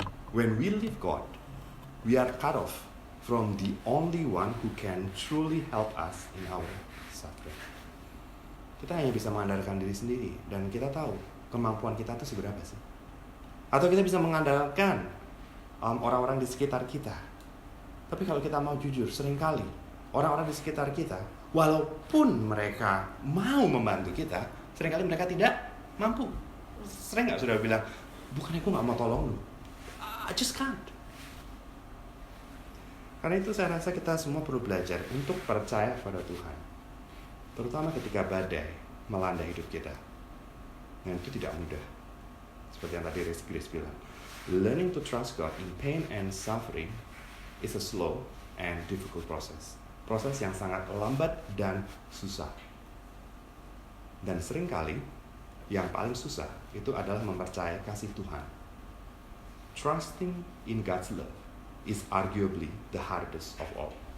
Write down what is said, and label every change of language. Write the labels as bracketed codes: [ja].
[en] When we leave God, we are cut off from the only one who can truly help us in our suffering. [id] Kita hanya bisa mengandalkan diri sendiri, dan kita tahu kemampuan kita itu seberapa sih. Atau kita bisa mengandalkan orang-orang di sekitar kita. Tapi kalau kita mau jujur, seringkali orang-orang di sekitar kita, walaupun mereka mau membantu kita, seringkali mereka tidak mampu. Sering nggak sudah bilang, bukannya aku nggak mau tolong lu, [en] I just can't. [id] Karena itu saya rasa kita semua perlu belajar untuk percaya pada Tuhan, terutama ketika badai melanda hidup kita. Dan itu tidak mudah. Seperti yang tadi Grace bilang, [en] learning to trust God in pain and suffering is a slow and difficult process. [id] Proses yang sangat lambat dan susah. Dan seringkali yang paling susah itu adalah mempercayai kasih Tuhan. [en] Trusting in God's love is arguably the hardest of all.